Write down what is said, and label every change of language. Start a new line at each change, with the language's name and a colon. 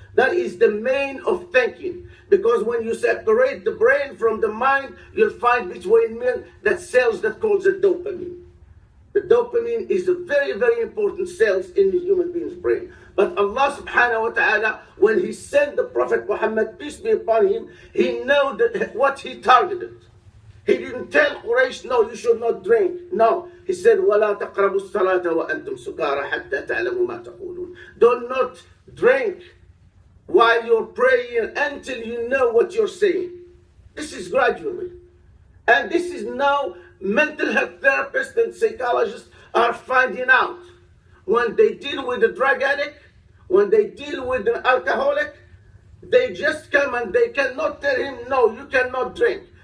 English: That is the main of thinking. Because when you separate the brain from the mind, you'll find between men that cells that calls it dopamine. The dopamine is a very, very important cells in the human being's brain. But Allah subhanahu wa ta'ala, when He sent the Prophet Muhammad, peace be upon him, He knew that what He targeted. He didn't tell Quraysh, no, you should not drink. No, He said,
Arabic: وَلَا تَقْرَبُوا الصَّلَاةَ وَأَنْتُمْ سُكَارَى حَتَّى تَعْلَمُوا مَا تَقُولُونَ.
English: Do not drink while you're praying until you know what you're saying. This is gradually. And this is now mental health therapists and psychologists are finding out. When they deal with a drug addict, when they deal with an alcoholic, they just come and they cannot tell him, no, you cannot drink.